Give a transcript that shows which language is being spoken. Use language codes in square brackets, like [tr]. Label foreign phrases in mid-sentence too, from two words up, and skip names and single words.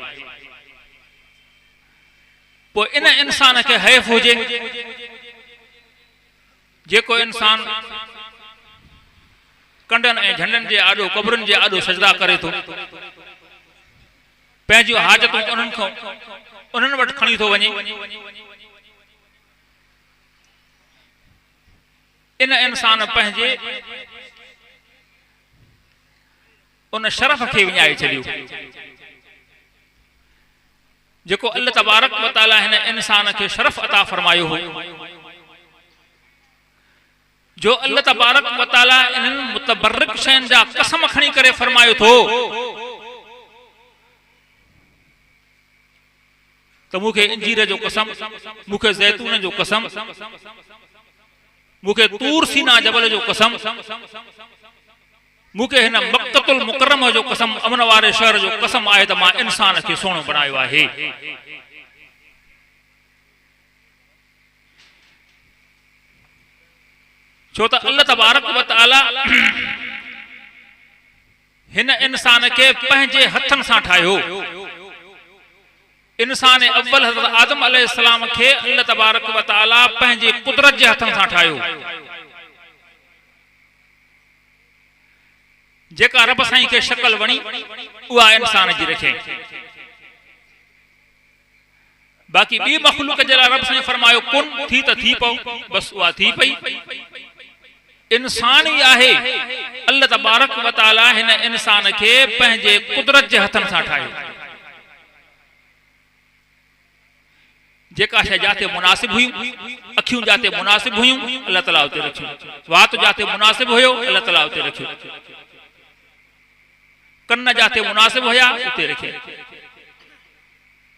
[sd] पोइ इन इंसान खे हैफ हुजे जेको इंसान कंडन ऐं झंडन जे आॾो, कब्रनि जे आॾो सजदा करे थो, पंहिंजूं हाजतूं उन्हनि वटि खणी थो वञे, इन इंसान पंहिंजे उन शरफ खे विञाए छॾियो जेको [ar] الله تبارك وتعالى [sd] हिन इंसान खे शरफ अता फरमायो हो, जो [ar] الله تبارك وتعالى [sd] इन्हनि मुतबर्रिक शयुनि जा कसम खणी करे फरमायो थो तो मुखे इंजीर जो कसम, मुखे ज़ैतून जो कसम, मुखे तूर सीना जबल जो कसम, मुखे हिन मक्कतुल मुकर्रमा जो कसम, अमन वारे शहर जो कसम आहे त मां इंसान खे सोहणो बनायो आहे। छो त [ar] الله تبارك وتعالى [sd] हिन इंसान खे पंहिंजे हथनि सां ठाहियो। इंसान अव्वल हज़रत आदम अलैहिस्सलाम खे [ar] الله تبارك وتعالى [sd] पंहिंजे कुदरत जे हथनि सां ठाहियो। जेका रब साईं खे शक्ल वणी उहा इंसान जी रखे। बाक़ी ॿी मखलूक जे लाइ रब साईं फरमायो कुन, थी त थी पओ, बस उहा थी पई। इंसान ई आहे [ar] الله تبارك وتعالى [sd] हिन इंसान खे पंहिंजे कुदरत जे हथनि सां ठाहियो। जेका शइ जाते मुनासिब हुई, अखियूं जाते मुनासिब हुयूं अल्लाह ताला उते रखियो, वात जाते मुनासिब हुयो अल्लाह ताला उते रखियो, कन्न जाते मुनासिब हुया उते रखे।